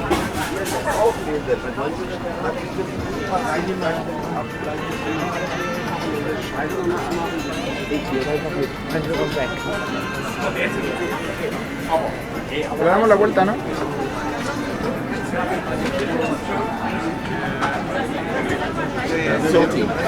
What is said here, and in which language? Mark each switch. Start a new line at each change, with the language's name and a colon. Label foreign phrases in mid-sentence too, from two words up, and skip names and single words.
German: Aufnehmen, wenn man heute
Spanish: Le damos la vuelta, ¿no? Salty.